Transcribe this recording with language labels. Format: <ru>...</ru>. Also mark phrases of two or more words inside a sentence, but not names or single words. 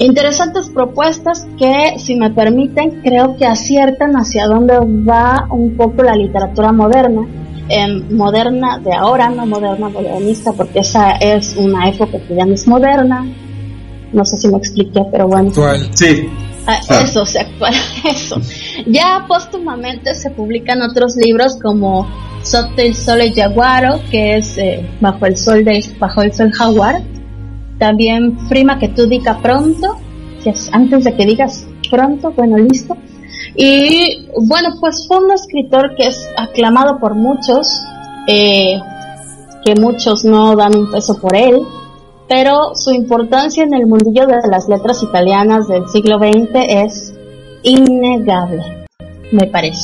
<es>Interesantes propuestas que, si me permiten, creo que aciertan hacia dónde va un poco la literatura moderna. Moderna de ahora, no moderna modernista, porque esa es una época que ya no es moderna. No sé si me expliqué, pero bueno. Actual. Sí. Eso, actual, eso. Ya póstumamente se publican otros libros como Sotto il sole giaguaro, que es bajo el sol jaguar. También Prima que tú diga pronto, que es antes de que digas pronto, bueno, listo. Y bueno, pues fue un escritor que es aclamado por muchos, que muchos no dan un peso por él, pero su importancia en el mundillo de las letras italianas del siglo XX es innegable, me parece.</es>